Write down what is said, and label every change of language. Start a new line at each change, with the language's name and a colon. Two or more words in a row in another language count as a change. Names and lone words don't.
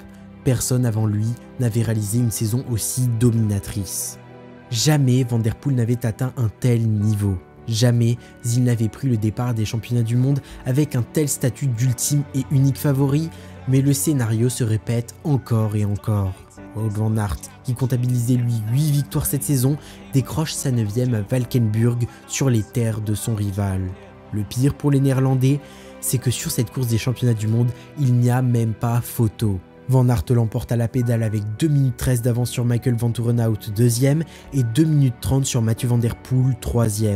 French: Personne avant lui n'avait réalisé une saison aussi dominatrice. Jamais Van Der Poel n'avait atteint un tel niveau. Jamais il n'avait pris le départ des championnats du monde avec un tel statut d'ultime et unique favori, mais le scénario se répète encore et encore. Wout van Aert, qui comptabilisait lui 8 victoires cette saison, décroche sa 9e à Valkenburg sur les terres de son rival. Le pire pour les Néerlandais, c'est que sur cette course des championnats du monde, il n'y a même pas photo. Van Aert l'emporte à la pédale avec 2 minutes 13 d'avance sur Michael Vanthourenhout 2e et 2 minutes 30 sur Mathieu Van Der Poel 3e.